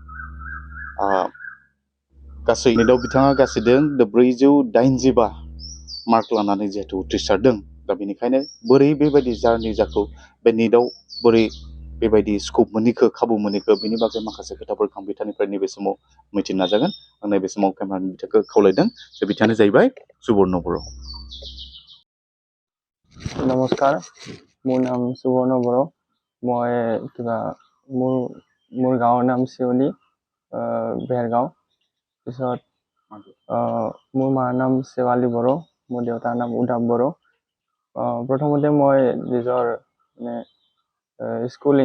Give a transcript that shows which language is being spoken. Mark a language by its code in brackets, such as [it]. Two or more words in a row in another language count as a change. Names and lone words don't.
[brx] बिथाङा गासिदों 485 मार्क लानानै जिहेतु उथ्रिसारदों दा बेनिखायनो बोरै बेबायदि जारनि जाखो बे निटआव बोरै बेबायदि स्कप मोनैखो खाबु मोनैखो बेनि बागै माखासे खोथाफोरखौ आं बिथांनिफ्राय नैबे समाव मिथिनो नाजागोन आं नैबे समाव केमेरानि बिथांखौ खावलायदों जे बिथाङानो जाहैबाय सुबर्न बर'। [as] नमस्कार মোৰ নাম সুবৰ্ণ বড়ো মই কিবা মোৰ গাঁৱৰ নাম শিৱনী বেৰগাঁও পিছত মোৰ মাৰ নাম শেৱালী বড়ো মোৰ দেউতাৰ নাম উদাপ বড়ো প্ৰথমতে মই নিজৰ মানে স্কুলিং